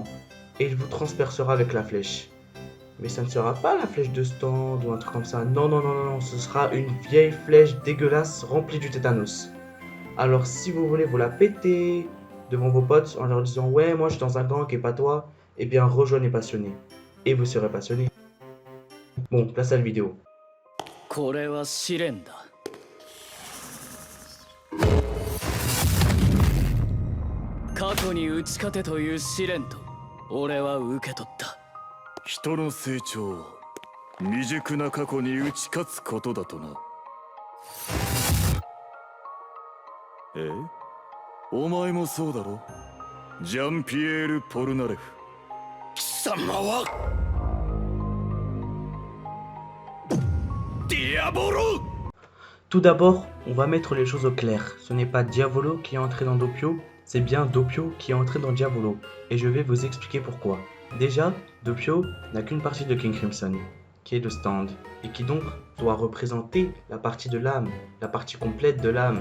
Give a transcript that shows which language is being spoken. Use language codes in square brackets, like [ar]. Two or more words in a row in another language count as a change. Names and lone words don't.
[fr] Et il vous transpercera avec la flèche. Mais ça ne sera pas la flèche de stand ou un truc comme ça. Non, non, non, non, non, ce sera une vieille flèche dégueulasse remplie du tétanos. Alors si vous voulez vous la péter devant vos potes en leur disant ouais moi je suis dans un gang et pas toi, eh bien rejoignez Passionné. Et vous serez passionné. Bon, place à la vidéo. [ja] これは試練だ。過去に打ち勝てという試練と俺は受け取った。人の成長は未熟な過去に打ち勝つことだとな。え？お前もそうだろ？ジャンピエール・ポルナレフ。貴様はディアボロ。 [fr] Tout d'abord, on va mettre les choses au clair. Ce n'est pas Diavolo qui est entré dans Doppio, c'est bien Doppio qui est entré dans Diavolo. Et je vais vous expliquer pourquoi. Déjà, Doppio n'a qu'une partie de King Crimson, qui est le stand, et qui donc doit représenter la partie de l'âme, la partie complète de l'âme.